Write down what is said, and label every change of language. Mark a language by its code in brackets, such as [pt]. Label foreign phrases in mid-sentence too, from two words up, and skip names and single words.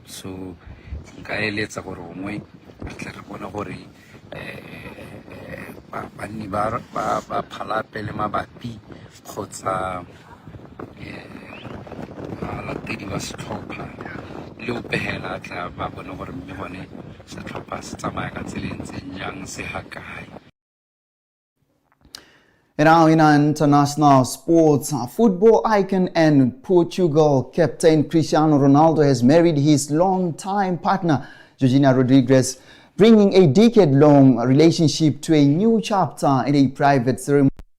[tn] So nka eletsa gore gongwe re tle re bona gore banni ba Palape le mabapi kgotsa balatedi ba setlhopha le o pehela tla ba bone gore mme bone setlhopha se tsamaya ka tsela e ntseng jang se ha kae. [en] And now in our international sports, football icon and Portugal captain Cristiano Ronaldo has married his longtime partner, Georgina Rodriguez, bringing a decade-long relationship to a new chapter in a private ceremony.